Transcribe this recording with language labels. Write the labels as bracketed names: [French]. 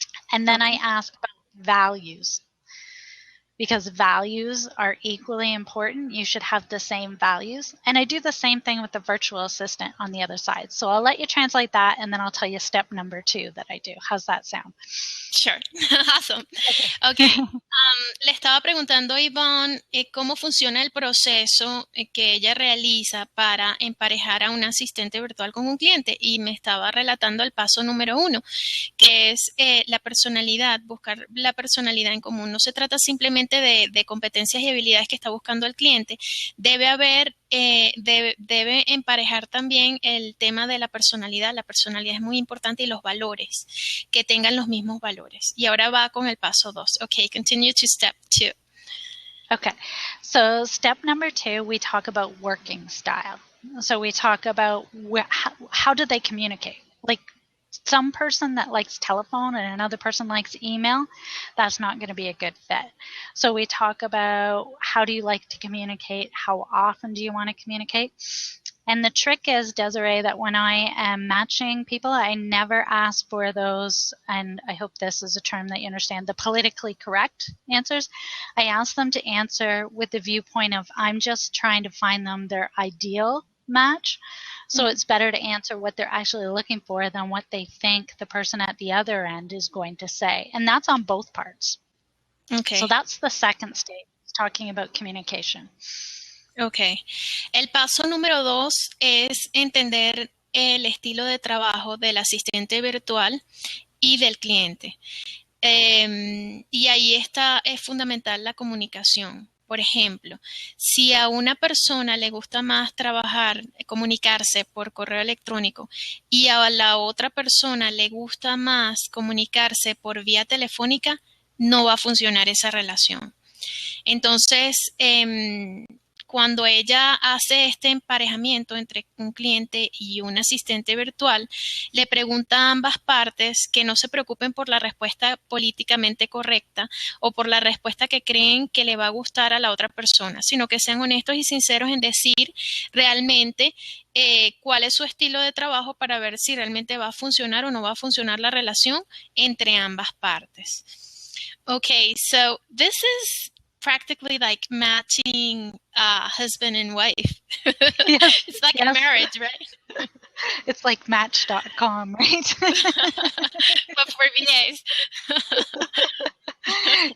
[English] And then I ask about values, because values are equally important. You should have the same values. And I do the same thing with the virtual assistant on the other side. So I'll let you translate that, and then I'll tell you step number 2 that I do. How's that sound? Sure. Awesome. Okay. [Spanish] Le estaba preguntando a Yvonne cómo funciona el proceso que ella realiza para emparejar a un asistente virtual con un cliente, y me estaba relatando el paso número 1, que es la personalidad, buscar la personalidad en común. No se trata simplemente de competencias y habilidades que está buscando el cliente. Debe haber debe emparejar también el tema de la personalidad. La personalidad es muy importante, y los valores, que tengan los mismos valores. Y ahora va con el paso 2. [English] Okay, continue to step 2. Okay, so step number 2, we talk about working style. So we talk about how do they communicate? Like, some person that likes telephone and another person likes email, that's not going to be a good fit. So we talk about, how do you like to communicate? How often do you want to communicate? And the trick is, Dessire, that when I am matching people, I never ask for those, and I hope this is a term that you understand, the politically correct answers. I ask them to answer with the viewpoint of, I'm just trying to find them their ideal match. So it's better to answer what they're actually looking for than what they think the person at the other end is going to say. And that's on both parts. Okay. So that's the second stage, talking about communication. Okay. [Spanish] El paso número 2 es entender el estilo de trabajo del asistente virtual y del cliente. Y ahí es fundamental la comunicación. Por ejemplo, si a una persona le gusta más comunicarse por correo electrónico, y a la otra persona le gusta más comunicarse por vía telefónica, no va a funcionar esa relación. Entonces, cuando ella hace este emparejamiento entre un cliente y un asistente virtual, le pregunta a ambas partes que no se preocupen por la respuesta políticamente correcta o por la respuesta que creen que le va a gustar a la otra persona, sino que sean honestos y sinceros en decir realmente cuál es su estilo de trabajo, para ver si realmente va a funcionar o no va a funcionar la relación entre ambas partes. [English] Okay, so this is practically like matching husband and wife. Yes, it's like a marriage, right? It's like Match.com, right? But for VAs.